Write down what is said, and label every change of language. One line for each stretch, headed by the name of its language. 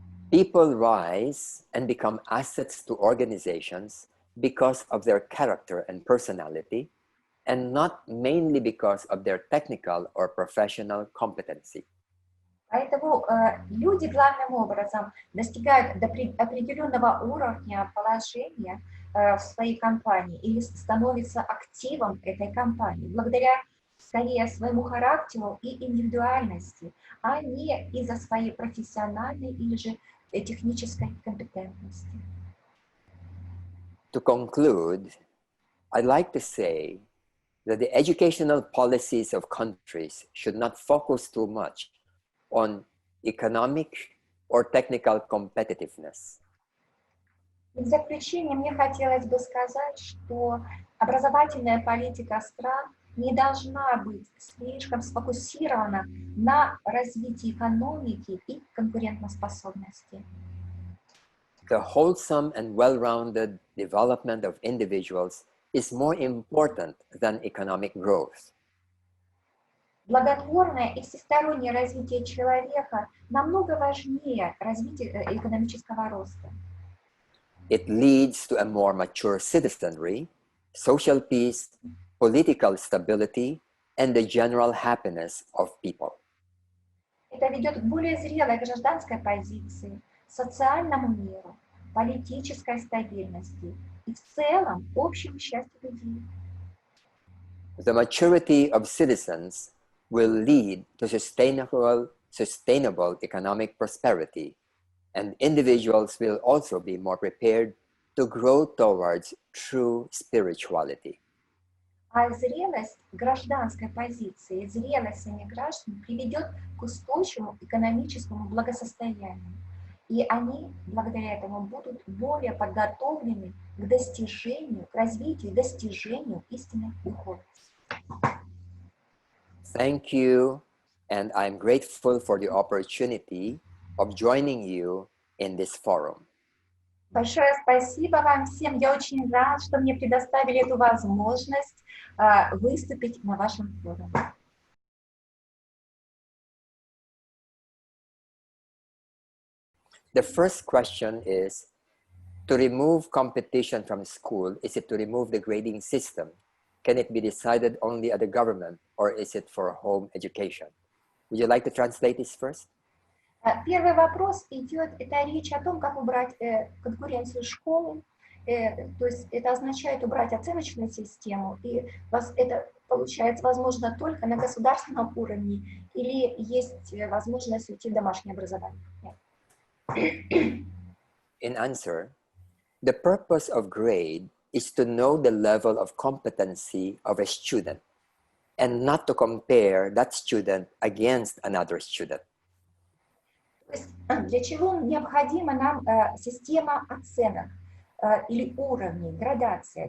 English: People rise and become assets to organizations because of their character and personality, and not mainly because of their technical or professional competency.
Russian: Поэтому люди главным образом достигают до определенного уровня положения в своей компании или становятся активом этой компании благодаря скорее своему характеру и индивидуальности, а не из-за своей профессиональной или же технической компетентности.
English: To conclude, I'd like to say that the educational policies of countries should not focus too much on economic or technical competitiveness.
Russian: В заключение мне хотелось бы сказать, что образовательная политика стран не должна быть слишком сфокусирована на развитии экономики и конкурентоспособности.
English: The wholesome and well-rounded development of individuals is more important than economic growth.
Russian: Благотворное и всестороннее развитие человека намного важнее развития экономического роста.
English: It leads to a more mature citizenry, social peace, political stability, and the general happiness of people.
Russian: Это ведет к более зрелой гражданской позиции, социальному миру, политической стабильности и в целом общему счастью людей.
English: The maturity of citizens will lead to sustainable economic prosperity, and individuals will also be more prepared to grow towards true spirituality.
Russian: А зрелость гражданской позиции, зрелость самих граждан приведет к устойчивому экономическому благосостоянию. И они, благодаря этому, будут более подготовлены к достижению, к развитию и достижению истинной духовности.
English: Thank you, and I'm grateful for the opportunity of joining you in this forum.
Russian: Большое спасибо вам всем. Я очень рад, что мне предоставили эту возможность выступить на вашем форуме.
English: The first question is, to remove competition from school, is it to remove the grading system? Can it be decided only at the government, or is it for home education? Would you like to translate this first?
Russian: Первый вопрос идет, это речь о том, как убрать конкуренцию школы, то есть это означает убрать оценочную систему, и это получается возможно только на государственном уровне, или есть возможность уйти в домашнее образование?
English: In answer, the purpose of grade is to know the level of competency of a student and not to compare that student against another student.
Russian: То есть для чего необходима нам система оценок или уровней, градация?